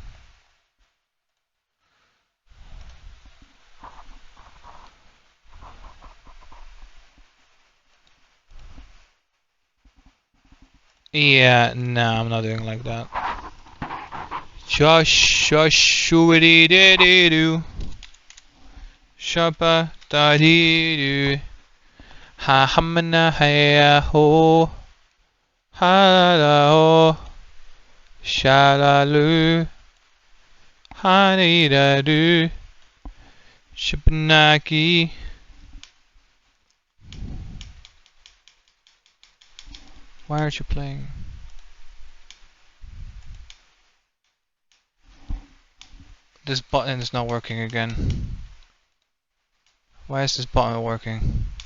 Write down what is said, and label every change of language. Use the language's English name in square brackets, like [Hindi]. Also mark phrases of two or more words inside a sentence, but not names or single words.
[English] Yeah, no, I'm not doing like that. Shoo-dee dee dee doo. Shabba da dee doo. Ha hamana ha ho. Ha la ho. Shalalu. Ha dee da doo. Shabnaki. Why aren't you playing? This button is not working again. Why is this button working?